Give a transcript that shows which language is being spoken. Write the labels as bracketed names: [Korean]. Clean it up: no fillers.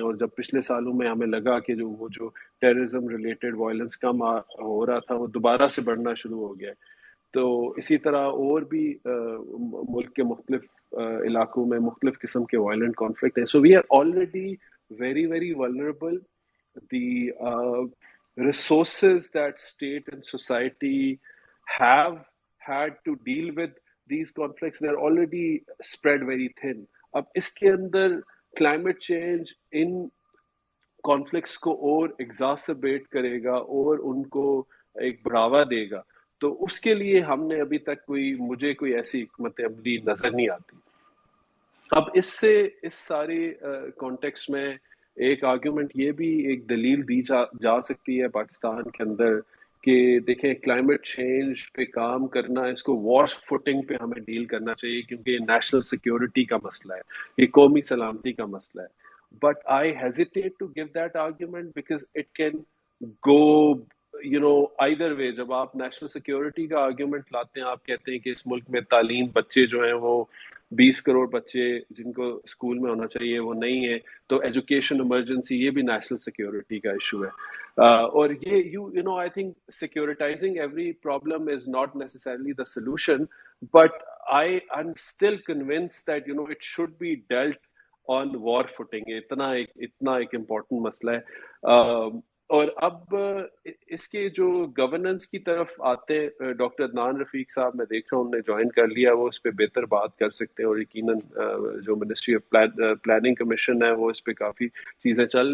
[Urdu] اور جب پچھلے سالوں میں ہمیں لگا کہ وہ جو ٹیررزم ریلیٹڈ وائلنس کم ہو رہا تھا، وہ دوبارہ سے بڑھنا شروع ہو گیا. تو اسی طرح اور بھی ملک کے مختلف علاقوں میں مختلف قسم کے وائلنٹ کانفلکٹ ہیں. [English] So we are already very very vulnerable. The resources that state and society have had to deal with these conflicts, they're already spread very thin. [Urdu] اب اس کے اندر climate change ان conflicts کو اور exacerbate کرے گا اور ان کو ایک بڑھاوا دے گا. تو اس کے لیے ہم نے ابھی تک مجھے کوئی ایسی حکمت عملی نظر نہیں آتی. اب اس سارے کانٹیکسٹ میں ایک آرگیومنٹ یہ بھی ایک دلیل دی جا سکتی ہے پاکستان کے اندر کہ دیکھیں کلائمیٹ چینج پہ کام کرنا، اس کو وار فوٹنگ پہ ہمیں ڈیل کرنا چاہیے، کیونکہ یہ نیشنل سیکیورٹی کا مسئلہ ہے، یہ قومی سلامتی کا مسئلہ ہے. [English] But I hesitate to give that argument because it can go either way. [Urdu] جب آپ نیشنل سیکیورٹی کا آرگیومنٹ لاتے ہیں، آپ کہتے ہیں کہ اس ملک میں تعلیم، بچے جو ہیں وہ 20 کروڑ بچے جن کو اسکول میں ہونا چاہیے وہ نہیں ہے، تو ایجوکیشن ایمرجنسی یہ بھی نیشنل سیکیورٹی کا ایشو ہے. اور یہ [English] I think securitizing every problem is not necessarily the solution, but I'm still convinced that it should be dealt on war footing. [Urdu] اتنا ایک امپورٹنٹ مسئلہ ہے. اور اب اس کے جو گورننس کی طرف آتے ہیں، ڈاکٹر عدنان رفیق صاحب میں دیکھ رہا ہوں انہوں نے جوائن کر لیا، وہ اس پہ بہتر بات کر سکتے ہیں، اور یقیناً جو منسٹری آف پلاننگ کمیشن ہے وہ اس پہ کافی چیزیں چل.